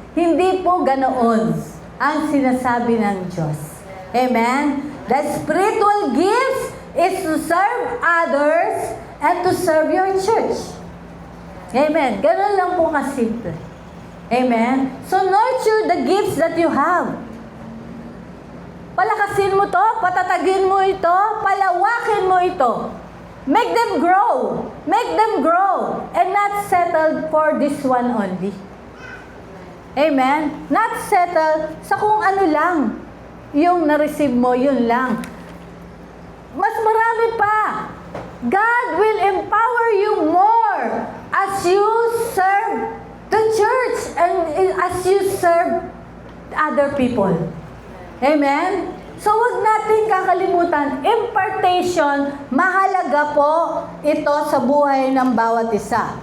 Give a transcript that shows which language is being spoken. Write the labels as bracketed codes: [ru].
[tl] Hindi po ganoon ang sinasabi ng Diyos. Amen? [en] The spiritual gifts is to serve others and to serve your church. Amen? [tl] Ganon lang po kasimple. [en] Amen? So nurture the gifts that you have. [tl] Palakasin mo to, patatagin mo ito, palawakin mo ito. [en] Make them grow. Make them grow. And not settle for this one only. [tl] Amen? [en] Not settle [tl] sa kung ano lang. Yung na-receive mo, yun lang. Mas marami pa. [en] God will empower you more as you serve the church and as you serve other people. Amen? [tl] So, wag natin kakalimutan, impartation, mahalaga po ito sa buhay ng bawat isa.